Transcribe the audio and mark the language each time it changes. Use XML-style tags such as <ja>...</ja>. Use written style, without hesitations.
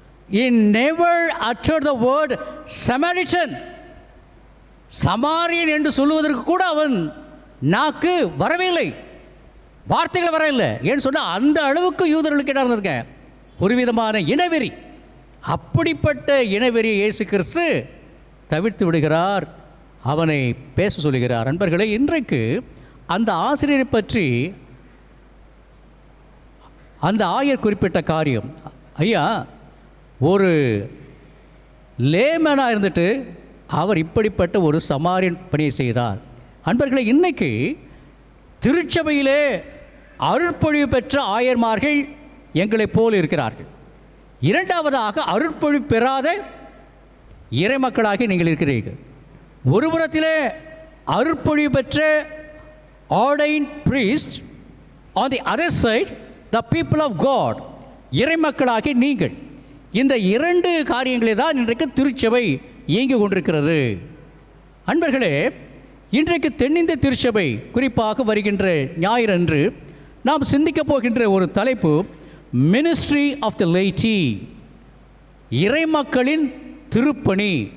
<en>He never uttered the word Samaritan.</en> <ta>சமாரியன் என்று சொல்லுவதற்கு கூட அவன் நாக்கு வரவில்லை, வார்த்தைகள் வரவில்லை. ஏன்னு சொன்னால் அந்த அளவுக்கு யூதர்களுக்கு என்ன இருந்திருக்க ஒரு விதமான இனவெறி. அப்படிப்பட்ட இனவெறியை இயேசு கிறிஸ்து தவிர்த்து விடுகிறார். அவனை பேச சொல்லுகிறார். நண்பர்களே, இன்றைக்கு அந்த ஆசிரியரை பற்றி அந்த ஆயர் குறிப்பிட்ட காரியம், ஐயா ஒரு லேமனாக இருந்துட்டு அவர் இப்படிப்பட்ட ஒரு சமாரியன் பணியை செய்தார். அன்பர்களே, இன்றைக்கு திருச்சபையிலே அருட்பொழிவு பெற்ற ஆயர்மார்கள் எங்களைப் போல் இருக்கிறார்கள். இரண்டாவதாக அருட்பொழிவு பெறாத இறைமக்களாகி நீங்கள் இருக்கிறீர்கள். ஒரு புறத்திலே அருட்பொழிவு பெற்ற</ta> <en>ordained priest, on the other side the people of God,</en> <ta>இறைமக்களாகி நீங்கள். இந்த 2 காரியங்களே தான் இன்றைக்கு திருச்சபை இயங்கிக் கொண்டிருக்கிறது. அன்பர்களே, இன்றைக்கு தென்னிந்திய திருச்சபை குறிப்பாக வருகின்ற ஞாயிறன்று நாம் சிந்திக்கப் போகின்ற ஒரு தலைப்பு மினிஸ்ட்ரி ஆஃப் த லைட்டி, இறைமக்களின் திருப்பணி.</ta>